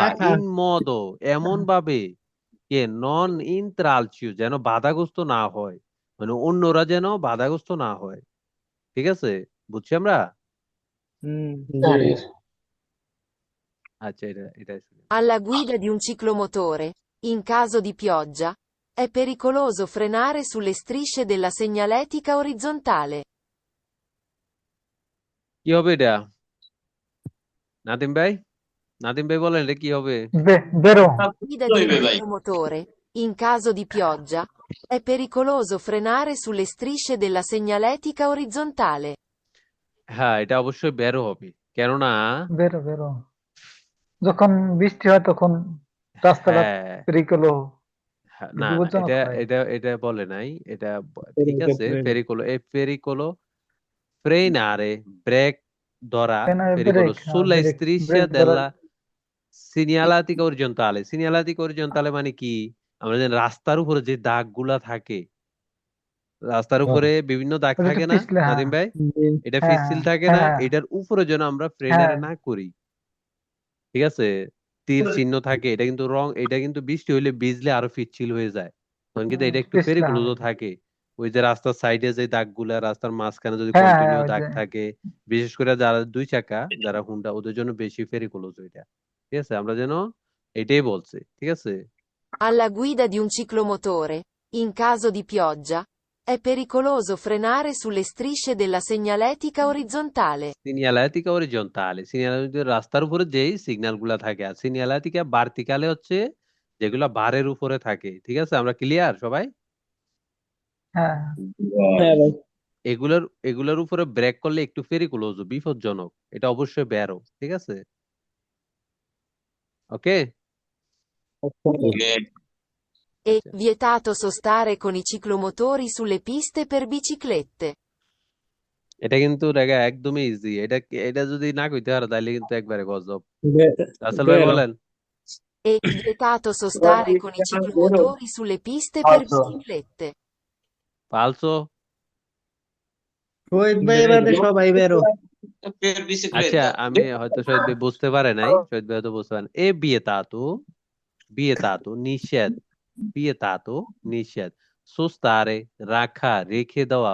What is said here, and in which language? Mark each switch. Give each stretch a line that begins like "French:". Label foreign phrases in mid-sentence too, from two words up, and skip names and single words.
Bangla: রাখা।
Italian: in modo
Bangla: এমন ভাবে
Italian: che non intralci
Bangla: যেন বাধাগ্রস্ত না হয় মানে অন্যরা যেন বাধাগ্রস্ত না হয় ঠিক আছে বুঝছি আমরা আচ্ছা এটা শুনি
Italian: Alla guida di un ciclomotore, in caso di pioggia, è pericoloso frenare sulle strisce della segnaletica orizzontale.
Bangla: কি হবে এটা নাদিম ভাই বলেন এটা কি হবে বেরো
Italian: Guida di un ciclomotore, in caso di pioggia, è pericoloso frenare sulle strisce della segnaletica orizzontale.
Bangla: হ্যাঁ এটা অবশ্যই বেরো হবে কেননা বেরো যখন বৃষ্টি হয় তখন রাস্তাঘাট হ্যাঁ পেরিকলো না বিপজ্জনক এটা হয় এটা এটা বলে নাই এটা ঠিক আছে
Italian: pericolo frenare
Bangla: ব্রেক ধরা
Italian: pericolo sulla striscia della segnaletica orizzontale
Bangla: মানে কি আমরা যে রাস্তার উপরে যে দাগগুলা থাকে রাস্তার উপরে বিভিন্ন দাগ থাকে না নাদিম ভাই এটা পিচ্ছিল থাকে না এটার উপরে যেন আমরা ফ্রেনারে না করি ঠিক আছে তীর চিহ্ন থাকে এটা কিন্তু বৃষ্টি হইলে ভিজলে আরো পিচ্ছিল হয়ে যায় তখন কিন্তু এটা একটু পেরিকুলোজও থাকে ওই যে রাস্তার সাইডে যে দাগগুলা রাস্তার মাঝখানে যদি কন্টিনিউ দাগ থাকে বিশেষ করে যারা দুই চাকা যারা হুন্ডা ওদের জন্য বেশি পেরিকুলোজ ওইটা ঠিক আছে আমরা যেন এটাই বলছি ঠিক আছে
Italian: Alla guida di un ciclomotore, in caso di pioggia, è pericoloso frenare sulle strisce della segnaletica orizzontale. segnaletica orizzontale
Bangla: সিনিয়ালাতিকা রাস্তার উপরে যেই সিগন্যাল গুলা থাকে আর
Italian: segnaletica verticale
Bangla: হচ্ছে যেগুলা বারের উপরে থাকে ঠিক আছে আমরা ক্লিয়ার সবাই এগুলোর উপরে ব্রেক করলে একটু পেরিকুলোজ বিপজ্জনক এটা অবশ্যই বেরো ঠিক আছে ওকে
Italian: È vietato sostare con i ciclomotori sulle piste per biciclette.
Bangla: এটা কিন্তু দেখা একদমই ইজি এটা যদি না কইতে পারো তাহলে কিন্তু একবারে গজব রাসেল ভাই বলেন
Italian: È vietato sostare con i ciclomotori sulle piste per biciclette.
Bangla: পালসো শহীদ ভাই বাদে সবাই বেরো আচ্ছা আমি হয়তো শহীদ ভাই বুঝতে পারে নাই শহীদ ভাই হয়তো বুঝতে পারেন বিয়েতাতো নিষেধ সোস্তারে রাখা রেখে দেওয়া